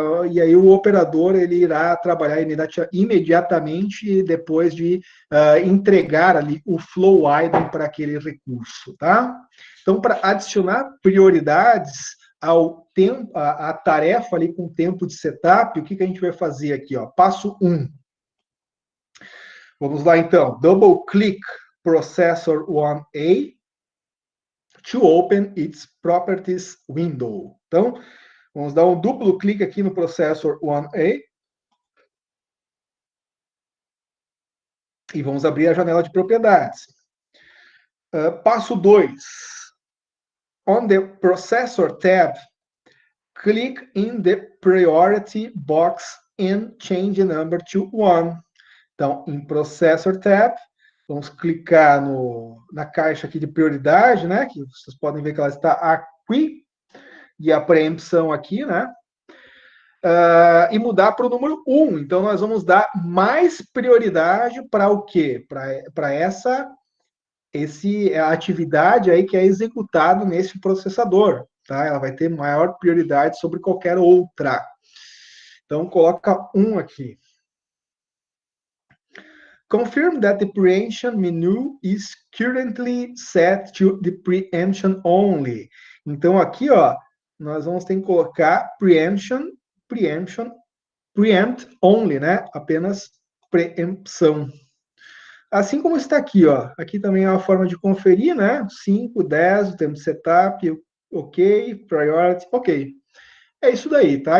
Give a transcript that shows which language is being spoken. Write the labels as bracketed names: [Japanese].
[Portuguese] E aí o operador ele irá trabalhar imediatamente depois de entregar ali o flow item para aquele recurso, tá? Então, para adicionar prioridades ao tempo, a tarefa ali com tempo de setup, o que a gente vai fazer aqui, ó? Passo 1. Vamos lá, então. [English] Double click processor 1A to open its properties window. [Portuguese] Então, vamos dar um duplo clique aqui no processor 1A e vamos abrir a janela de propriedades. [English] Passo 2. On the processor tab, click in the priority box and change the number to 1. [Portuguese] Então, em processor tab, vamos clicar na caixa aqui de prioridade, né? Que vocês podem ver que ela está aqui, e a preempção aqui, né? E mudar para o número 1. Então, nós vamos dar mais prioridade para o quê? Para essa atividade aí que é executada nesse processador, tá? Ela vai ter maior prioridade sobre qualquer outra. Então, coloca 1 aqui. [English] Confirm that the preemption menu is currently set to the preemption only. [Portuguese] Então, aqui, ó, nós vamos ter que colocar preempt only, né? Apenas preempção. Assim como está aqui, ó. Aqui também é uma forma de conferir, né? 5, 10, o tempo de setup, ok, priority, ok. É isso daí, tá?